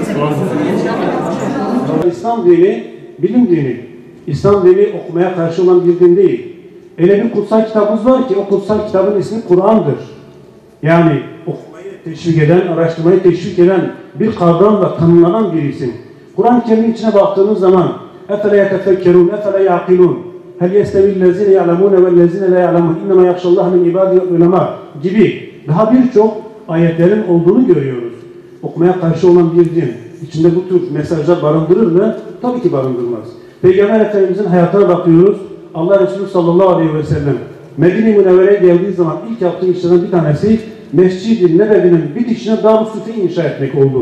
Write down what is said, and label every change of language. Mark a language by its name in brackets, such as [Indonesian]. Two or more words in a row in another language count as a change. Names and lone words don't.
[Turkish] İslam dini, bilim dini. İslam dini okumaya karşı olan bir din değil. Öyle bir kutsal kitabımız var ki o kutsal kitabın ismi Kur'an'dır. Yani okumayı teşvik eden, araştırmayı teşvik eden bir kavramla tanımlanan bir isim. Kur'an-ı Kerim'in içine baktığınız zaman [Arabic] اَفَلَا يَتَفَكَّرُونَ اَفَلَا يَعْقِلُونَ هَلْ يَسْتَوِي الَّذِينَ يَعْلَمُونَ وَالَّذِينَ لَا يَعْلَمُونَ اِنَّمَا يَخْشَى اللّٰهَ مِنْ عِبَادِهِ الْعُلَمَاءِ [Turkish] gibi daha birçok ayetlerin olduğunu görüyoruz. Okumaya karşı olan bir din içinde bu tür mesajlar barındırır mı? Tabii ki barındırmaz. Peygamber Efendimizin hayatına bakıyoruz. Allah Resulü [Arabic] صلى الله عليه وسلم [Turkish] Medine-i Münevvere'ye geldiği zaman ilk yaptığı işlerden bir tanesi Mescid-i Nebevi'nin bitişine Darüs-Süfe'yi inşa etmek oldu.